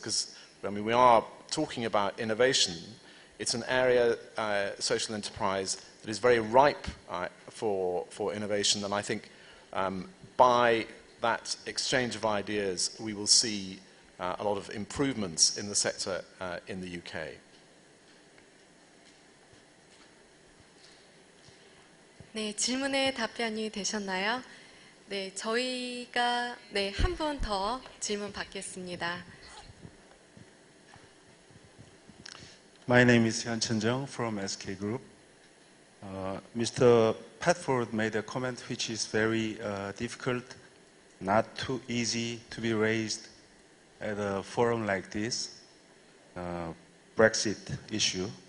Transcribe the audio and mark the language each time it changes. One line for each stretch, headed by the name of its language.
English: Because we are talking about innovation. It's an area, social enterprise, that is very ripe for innovation, and I think by that exchange of ideas, we will see a lot of improvements in the sector in the UK.
Korean: 네, 질문에 답변이 되셨나요? 네, 저희가 한 분 더 질문 받겠습니다.
English: My name is Hyun Chun-jung from SK Group. Mr. Padford made a comment which is very difficult, not too easy to be raised at a forum like this, Brexit issue.